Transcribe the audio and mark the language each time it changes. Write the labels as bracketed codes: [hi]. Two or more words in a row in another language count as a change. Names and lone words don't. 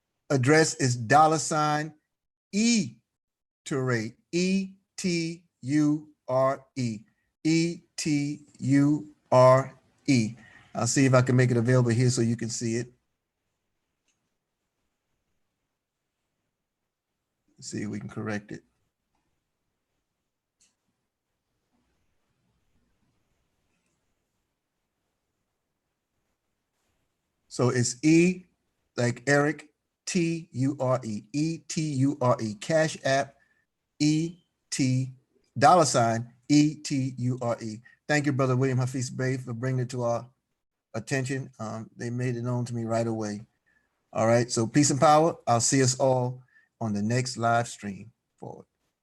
[en] address is $ Ture, E-T-U-R-E, E-T-U-R-E. I'll see if I can make it available here so you can see it. Let's see if we can correct it. So it's E like Eric, T-U-R-E, E-T-U-R-E, Cash App, E-T, $ E-T-U-R-E. Thank you, Brother William Hafiz Bey, for bringing it to our attention. They made it known to me right away. All right, so peace and power. I'll see us all on the next live stream. Forward.